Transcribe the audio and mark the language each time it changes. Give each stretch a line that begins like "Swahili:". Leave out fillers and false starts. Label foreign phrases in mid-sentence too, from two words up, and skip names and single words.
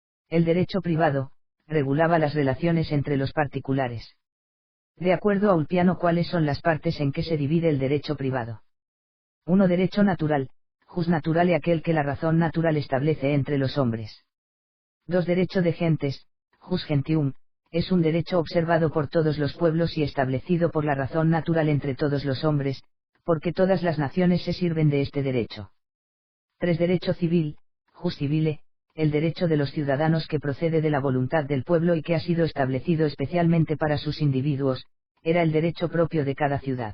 Spanish: El derecho privado, regulaba las relaciones entre los particulares. De acuerdo a Ulpiano, ¿cuáles son las partes en que se divide el derecho privado? 1. Derecho natural,
Latin: jus naturale,
Spanish: aquel que la razón natural establece entre los hombres. 2. Derecho de gentes,
Latin: jus gentium,
Spanish: es un derecho observado por todos los pueblos y establecido por la razón natural entre todos los hombres, porque todas las naciones se sirven de este derecho. 3. Derecho civil,
Latin: jus civile,
Spanish: el derecho de los ciudadanos que procede de la voluntad del pueblo y que ha sido establecido especialmente para sus individuos, era el derecho propio de cada ciudad.